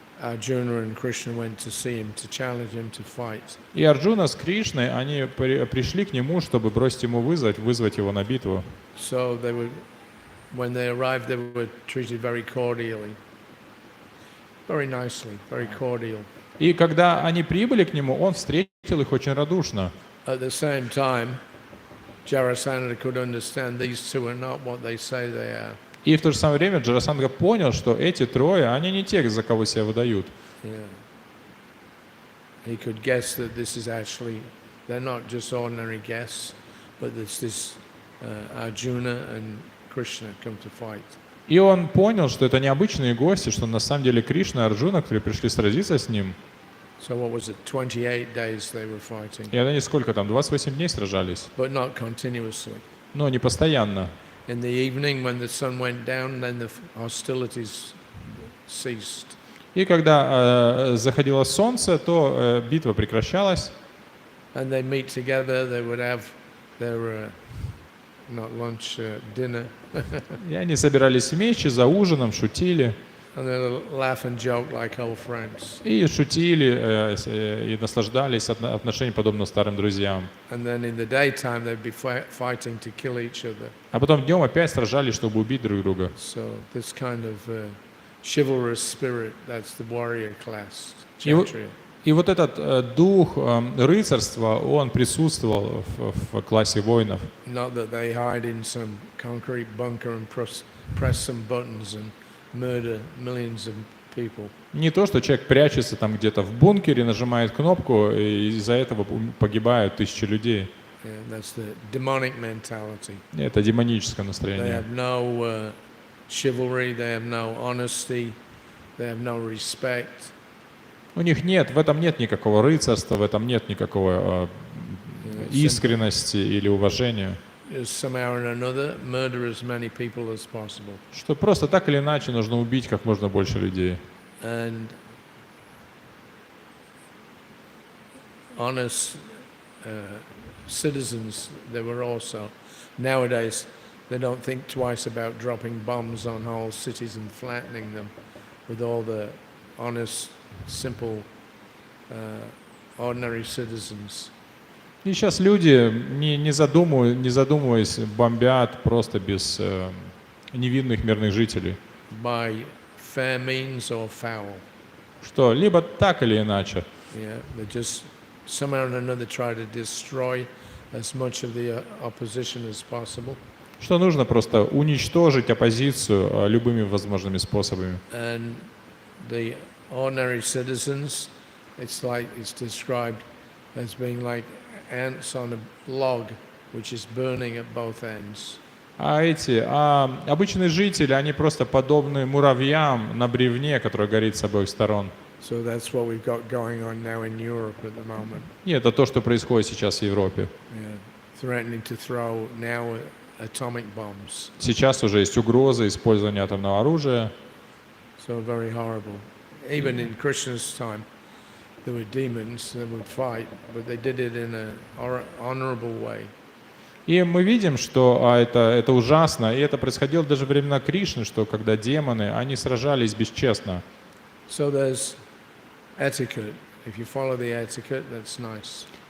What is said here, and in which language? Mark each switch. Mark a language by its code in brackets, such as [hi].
[en] Arjuna and Krishna went to see him to challenge him to fight. [ru] И Арджуна с Кришной, они пришли к нему, чтобы бросить ему вызвать его на битву. [en] So when they arrived, they were treated very cordially, very nicely, very cordial. [ru] И когда они прибыли к нему, он встретил их очень радушно. [en] At the same time, Jarasandha could understand these two are not what they say they are. [ru] И в то же самое время Джарасандха понял, что эти трое, они не те, за кого себя выдают. [en] Yeah. He could guess that this is actually, they're not just ordinary guests, but it's this Arjuna and Krishna come to fight. [ru] И он понял, что это необычные гости, что на самом деле Кришна и Арджуна, которые пришли сразиться с ним. [en] So what was it, 28 days they were fighting? [ru] И они сколько там, 28 дней сражались. [en] But not continuously. [ru] Но не постоянно. [en] In the evening, when the sun went down, then the hostilities ceased. [ru] И когда заходило солнце, то битва прекращалась. [en] And they meet together, they would have their, not lunch, dinner. [ru] И они собирались вместе за ужином, шутили. [en] And they'll laugh and joke like old friends. [ru] И шутили, и наслаждались отношениями, подобно старым друзьям. [en] And then in the daytime, they'd be fighting to kill each other. [ru] А потом днем опять сражались, чтобы убить друг друга. [en] So this kind of chivalrous spirit, that's the warrior class. [ru] И вот этот дух рыцарства, он присутствовал в классе воинов. [en] Not that they hide in some concrete bunker and press some buttons and murder millions of people. [ru] Не то, что человек прячется там где-то в бункере, нажимает кнопку, и из-за этого погибают тысячи людей. [en] Yeah, that's the demonic mentality. [ru] Это демоническое [en] They [ru] настроение. [en] have no chivalry, they have no honesty, they have no respect. [ru] У них нет, в этом нет никакого рыцарства, в этом нет никакого искренности или уважения. [en] Somehow or another, murder as many people as possible. [ru] Что просто так или иначе нужно убить как можно больше людей. [en] And honest citizens, they were also. Nowadays, they don't think twice about dropping bombs on whole cities and flattening them with all the honest, simple, ordinary citizens. [ru] И сейчас люди, не задумываясь, бомбят просто без невинных мирных жителей. [en] By fair means or foul. [ru] Что либо так или иначе. [en] Yeah, they just somehow or another try to destroy as much of the opposition as possible. [ru] Что нужно просто уничтожить оппозицию любыми возможными способами. [en] And the ordinary citizens it's like it's described as being like ants on a log, which is burning at both ends. [ru] Обычные жители, они просто подобны муравьям на бревне, который горит с обоих сторон. [en] So that's what we've got going on now in Europe at the moment. [ru] И это то, что происходит сейчас в Европе. [en] Yeah. Threatening to throw now atomic bombs. [ru] Сейчас уже есть угроза использования атомного оружия. [en] So very horrible. Even in Krishna's time, there were demons that would fight, but they did it in an honorable way. [ru] И мы видим, что это ужасно, и это происходило даже во времена Кришны, что когда демоны, они сражались бесчестно. [en] So there's etiquette. If you follow the etiquette, that's nice.